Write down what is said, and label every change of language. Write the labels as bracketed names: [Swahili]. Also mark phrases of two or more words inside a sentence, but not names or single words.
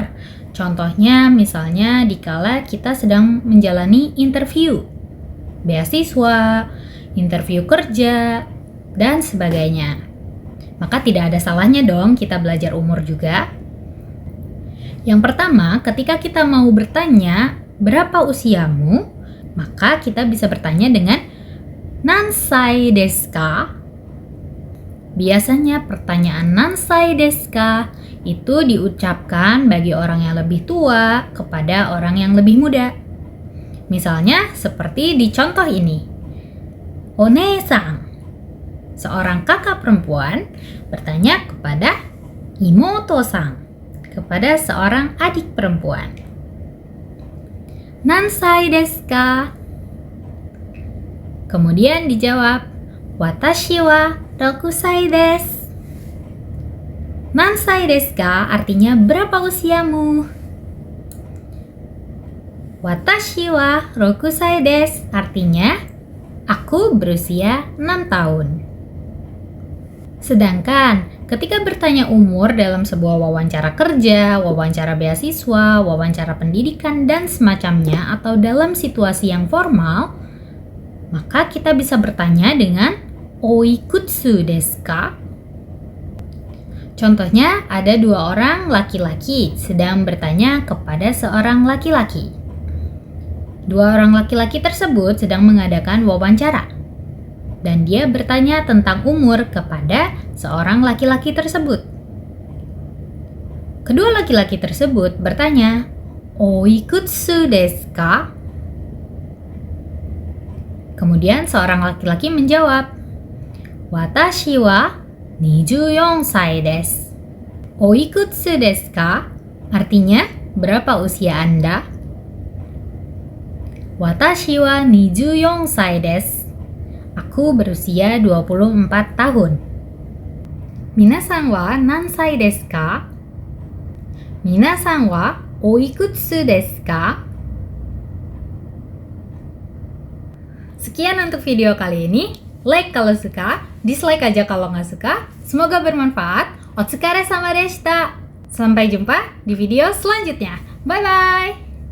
[Indonesian] Contohnya, misalnya dikala kita sedang menjalani interview, beasiswa, interview kerja, dan sebagainya. Maka tidak ada salahnya dong kita belajar umur juga. Yang pertama, ketika kita mau bertanya berapa usiamu, maka kita bisa bertanya dengan [Japanese] 何歳ですか? [Indonesian] Biasanya pertanyaan [Japanese] 何歳ですか [Indonesian] itu diucapkan bagi orang yang lebih tua kepada orang yang lebih muda. Misalnya seperti di contoh ini. Onee-san, seorang kakak perempuan bertanya kepada imoto-san, kepada seorang adik perempuan. [Japanese] 何歳ですか? [Indonesian] Kemudian dijawab, [Japanese] 私は6歳です. 何歳ですか [Indonesian] artinya berapa usiamu? [Japanese] 私は6歳です [Indonesian] artinya aku berusia 6 tahun. Sedangkan ketika bertanya umur dalam sebuah wawancara kerja, wawancara beasiswa, wawancara pendidikan, dan semacamnya, atau dalam situasi yang formal, maka kita bisa bertanya dengan [Japanese] おいくつですか? [Indonesian] Contohnya, ada 2 orang laki-laki sedang bertanya kepada seorang laki-laki. 2 orang laki-laki tersebut sedang mengadakan wawancara. Dan dia bertanya tentang umur kepada seorang laki-laki tersebut. Kedua laki-laki tersebut bertanya, [Japanese] おいくつですか? [Indonesian] Kemudian seorang laki-laki menjawab, [Japanese] 私は24歳です. おいくつですか? [Indonesian] Artinya, berapa usia Anda? [Japanese] 私は24歳です. [Indonesian] Aku berusia 24 tahun. [Japanese] 皆さんは何歳ですか? 皆さんはおいくつですか? [Indonesian] Sekian untuk video kali ini. Like kalau suka, dislike aja kalau nggak suka. Semoga bermanfaat. [Japanese] お疲れ様でした. [Indonesian] Sampai jumpa di video selanjutnya. Bye-bye!